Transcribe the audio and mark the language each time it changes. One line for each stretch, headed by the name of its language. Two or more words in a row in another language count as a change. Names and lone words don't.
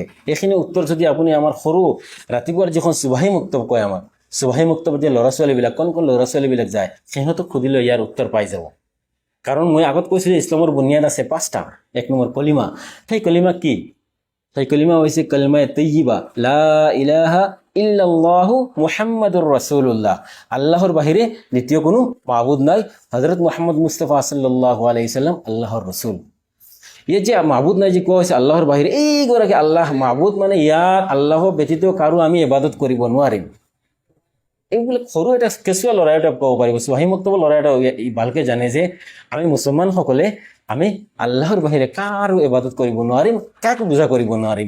Assamese: এইখিনিৰ উত্তৰ যদি আপুনি আমাৰ সৰু ৰাতিপুৱাৰ যিখন সুবাহী মুক্তব কয়, আমাৰ সুবাহী মুক্তব যে ল'ৰা ছোৱালীবিলাক, কোন ল'ৰা ছোৱালীবিলাক যায়, সিহঁতক সুধিলে ইয়াৰ উত্তৰ পাই যাব। কাৰণ মই আগত কৈছিলোঁ ইছলামৰ বুনিয়াদ আছে 5টা। 1 নম্বৰ কলিমা। সেই কলিমা কি? সেই কলিমা হৈছে
Arabic: كلمة طيبة, لا إله إلا الله محمد رسول الله.
Assamese: আল্লাহৰ বাহিৰে দ্বিতীয় কোনো মাবুদ নাই। হযরত মুহাম্মদ মুস্তাফা
Arabic: صلى الله عليه سلم
Assamese: আল্লাহৰ ৰাসূল। এই যে মাবুদ নাই যে কোৱা হৈছে আল্লাহৰ বাহিৰে, এইগৰাকী আল্লাহ মাবুদ, মানে ইয়াৰ আল্লাহ ব্যতীত কাৰো আমি ইবাদত কৰিব নোৱাৰিম। এইবিলাক সৰু এটা কেঁচুৱা ল'ৰা এটা ক'ব পাৰিব, চুৱাহী মুক্তব ল'ৰা এটা ভালকৈ জানে যে আমি মুছলমানসকলে আমি আল্লাহৰ বাহিৰে কাৰো ইবাদত কৰিব নোৱাৰিম, কাকো পূজা কৰিব নোৱাৰিম।